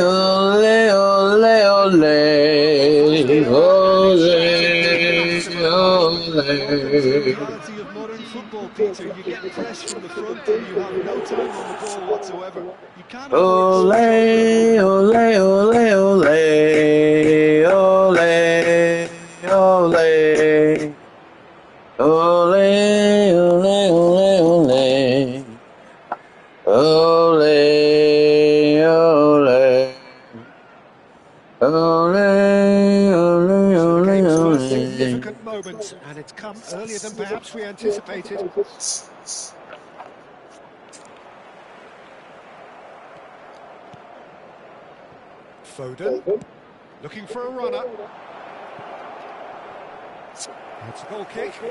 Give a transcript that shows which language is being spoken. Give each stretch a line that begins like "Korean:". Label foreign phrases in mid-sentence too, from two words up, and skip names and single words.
English: Ole, ole, ole, ole, ole. The reality of modern football, Peter. You get pressed from the front and you have no time on the ball whatsoever. You can't afford to switch over. Ole, ole, ole, ole, ole, ole. Ole, ole, ole, ole. Ole, ole. Ole, ole, ole, A ole. significant moment, and it's come earlier than perhaps we anticipated. Foden, looking for a runner. It's a goal kick.